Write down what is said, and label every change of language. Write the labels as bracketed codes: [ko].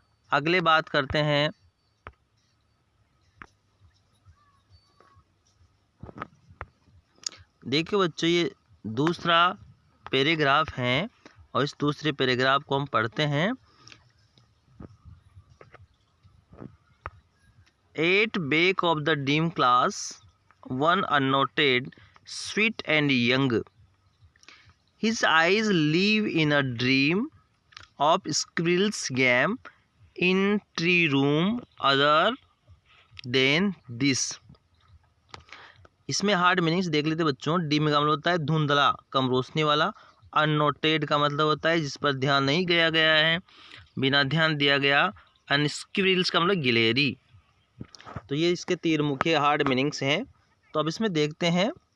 [hi] अगले बात करते हैं देखिए बच्चों, ये दूसरा पैराग्राफ है और इस दूसरे पैराग्राफ को हम पढ़ते हैं। [en] 8 back of the dim class, one unnoted, sweet and young. His eyes live in a dream of squirrel's game in tree room other than this. [hi] इसमें हार्ड मीनिंग्स देख लेते बच्चों। डिम का मतलब होता है धुंधला, कम रोशनी वाला। अननोटेड का मतलब होता है जिस पर ध्यान नहीं गया गया है, बिना ध्यान दिया गया। अनस्क्विरल्स का मतलब गिलेरी। तो ये इसके 3 मुख्य हार्ड मीनिंग्स हैं। तो अब इसमें देखते हैं।